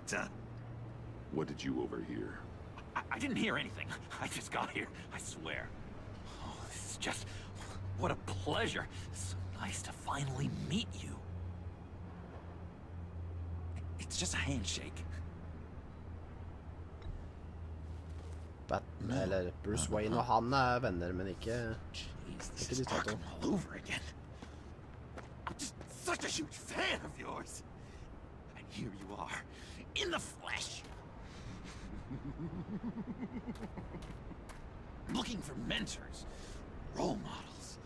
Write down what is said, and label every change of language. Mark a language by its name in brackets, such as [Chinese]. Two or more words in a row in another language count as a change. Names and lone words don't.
[English] What did you overhear? I didn't hear anything. I just got here, I swear. Oh, this is just... What a pleasure. So nice to finally meet you. It's just a handshake. [Danish] Batman, eller Bruce Wayne og han er venner, men ikke... [English] Jeez, this [Danish] Ikke [English] is [Danish] de to. [English] Arkham all over again. I'm just such a huge fan of yours. And here you are, in the flesh. Looking for mentors, role models.